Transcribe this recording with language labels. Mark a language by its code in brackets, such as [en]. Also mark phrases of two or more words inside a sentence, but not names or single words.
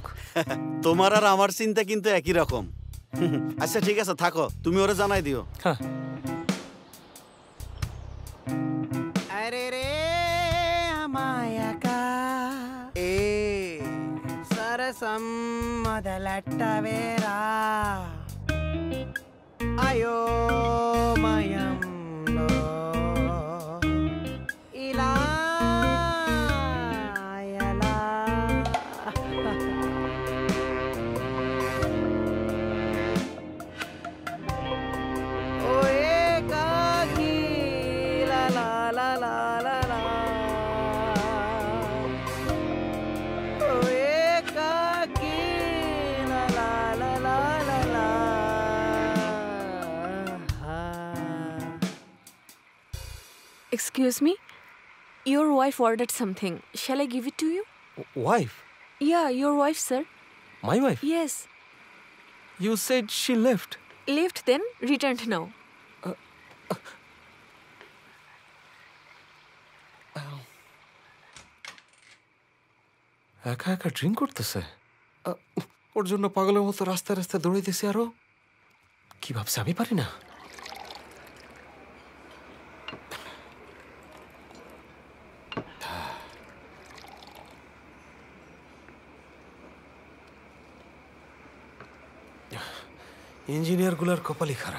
[bn] তোমার আর আমার চিন্তা কিন্তু একই রকম। আচ্ছা ঠিক আছে থাকো, তুমি ওরে জানাই দিও। হ্যাঁ। [te] అరె రె అమ్మాయికా ఏ సరసం మొదలెట్టవేరా అయోమయంలో ఇలా ఎలా ఓ ఏకాకి లా లా లా లా లా లా ఓ ఏకాకి లా లా లా లా లా లా [en] Excuse me? Your wife ordered something. Shall I give it to you? Wife? Yeah, your wife, sir. My wife? Yes. You said she left. Left then, returned now. [bn] একা একা ড্রিঙ্ক করতেছে। ওর জন্য পাগলের মতো রাস্তায় রাস্তায় দৌড়াইতেছি। আরো কি ভাবছে আমি পারি না? ইঞ্জিনিয়ারগুলোর কপালই খারাপ।